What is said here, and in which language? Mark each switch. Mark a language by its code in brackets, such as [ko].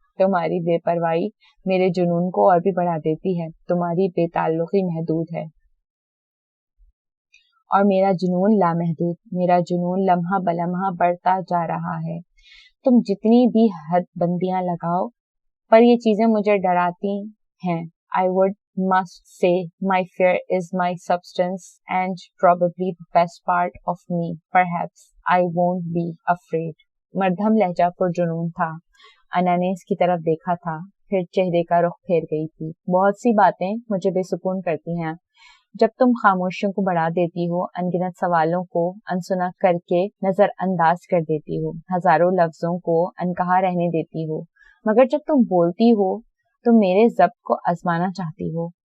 [ur] تمہاری بے پرواہی میرے جنون کو اور بھی بڑھا دیتی ہے. تمہاری بے تعلقی محدود ہے اور میرا جنون لامحدود. میرا جنون لمحہ بلمحہ بڑھتا جا رہا ہے. تم جتنی بھی حد بندیاں لگاؤ پر یہ چیزیں مجھے ڈراتی ہیں. [en] I must say my fear is my substance and probably the best part of me. Perhaps I won't be afraid. [ur] مردہم لہجہ پر جنون تھا. انا نے اس کی طرف دیکھا تھا پھر چہرے کا رخ پھیر گئی تھی. بہت سی باتیں مجھے بے سکون کرتی ہیں. جب تم خاموشیوں کو بڑھا دیتی ہو, انگنت سوالوں کو انسنا کر کے نظر انداز کر دیتی ہو, ہزاروں لفظوں کو انکہا رہنے دیتی ہو, مگر جب تم بولتی ہو تو میرے ضبط کو آزمانا چاہتی ہو.